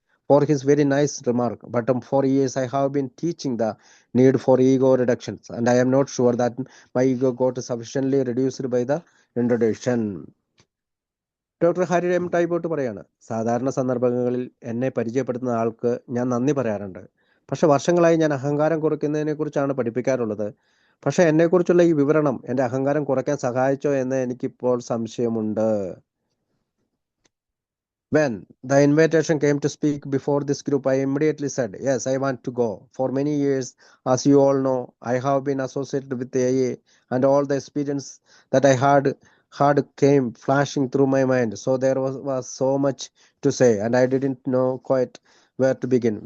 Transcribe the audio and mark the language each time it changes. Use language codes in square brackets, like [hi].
[en] for his very nice remark. But for years, I have been teaching the need for ego reductions, and I am not sure that my ego got sufficiently reduced by the introduction. [ml] Doctor Hari M ടൈബോട്ട് പറയാണ്, സാധാരണ സന്ദർഭങ്ങളിൽ എന്നെ പരിചയപ്പെടുത്തുന്ന ആൾക്ക് ഞാൻ നന്ദി പറയാറുണ്ട്. പക്ഷെ വർഷങ്ങളായി ഞാൻ അഹങ്കാരം കുറയ്ക്കുന്നതിനെ കുറിച്ചാണ് പഠിപ്പിക്കാറുള്ളത്. പക്ഷെ എന്നെക്കുറിച്ചുള്ള ഈ വിവരണം എൻ്റെ അഹങ്കാരം കുറയ്ക്കാൻ സഹായിച്ചോ എന്ന് എനിക്കിപ്പോൾ സംശയമുണ്ട്. [en] When the invitation came to speak before this group, I immediately said, yes, I want to go. For many years, as you all know, I have been associated with the AA, and all the experience that I had came flashing through my mind. So there was so much to say, and I didn't know quite where to begin.